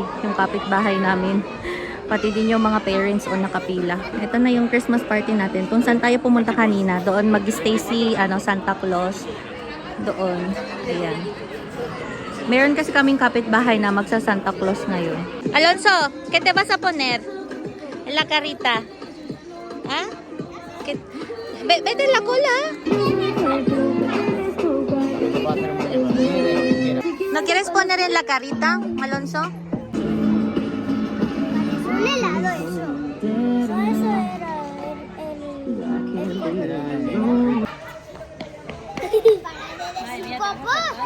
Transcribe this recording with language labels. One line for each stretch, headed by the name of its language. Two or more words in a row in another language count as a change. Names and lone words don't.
Filipino: Yung kapitbahay namin. Pati din yung mga parents o nakapila. Ito na yung
English: Christmas party
Filipino: natin. Kung saan tayo pumunta kanina. Doon mag-stay si Santa Claus. Doon. Ayan. Meron kasi kaming kapitbahay na magsa-Santa Claus ngayon.
Spanish: Alonso, ¿qué te vas a poner? En la carita. ¿Ah? Vete en la cola. ¿No quieres poner en la carita, Alonso? Un helado eso. Eso era el papá.